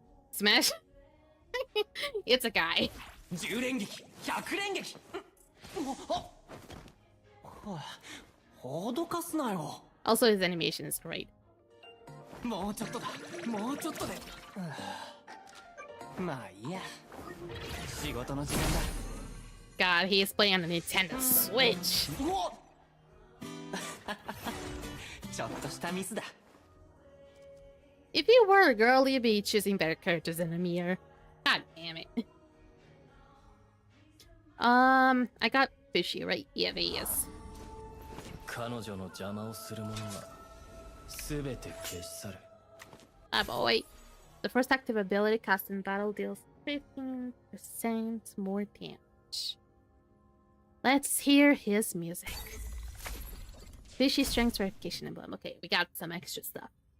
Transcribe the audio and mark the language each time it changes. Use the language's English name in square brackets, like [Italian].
[English] Smash. It's a guy. [Japanese] 10連撃100連撃脅かすなよ [English] Also, his animation is great. [Japanese] もうちょっとだもうちょっとでまあいいや仕事の時間だ [English] God, he is playing on the Nintendo Switch. [Japanese] ちょっとしたミスだ [English] If you were a girl, you'd be choosing better characters than Amir. God damn it. I got Fishy, right? Yeah, there he is. [Japanese] 彼女の邪魔をする者は全て消し去る [English] Ah, boy. The first active ability cast in battle deals 15% more damage. Let's hear his music. Fishy strength verification emblem. Okay, we got some extra stuff.